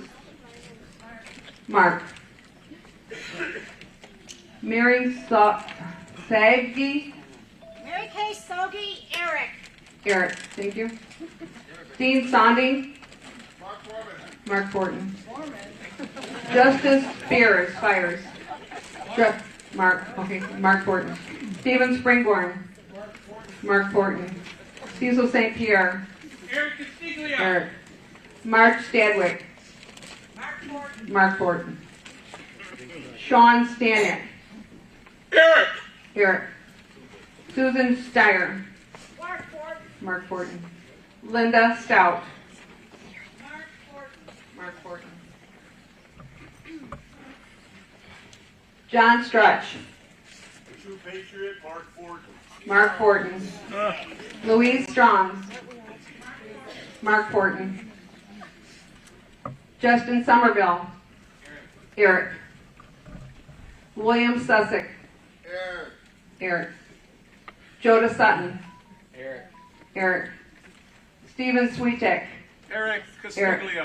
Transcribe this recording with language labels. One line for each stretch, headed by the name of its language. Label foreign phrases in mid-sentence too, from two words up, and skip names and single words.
English: Mark. Mary Saggi. Mary Kay Sogi. Eric. Eric, thank you. Dean Sonding. Mark Fortin. Justice Fires. Mark Fortin. Stephen Springborn. Mark Fortin. Cecil St. Pierre. Eric Castiglia. Eric. Mark Stadwick. Mark Fortin. Sean Stanek. Eric. Eric. Susan Steyer. Mark Ford. Mark Fortin. Linda Stout. Mark Fortin. John Strutch. True Patriot, Mark Ford. Mark Fortin. Louise Strong. Mark Fortin. Justin Somerville. Eric. William Sussex. Eric. Eric. Joda Sutton. Eric. Eric. Stephen Sweetek. Eric Castiglia.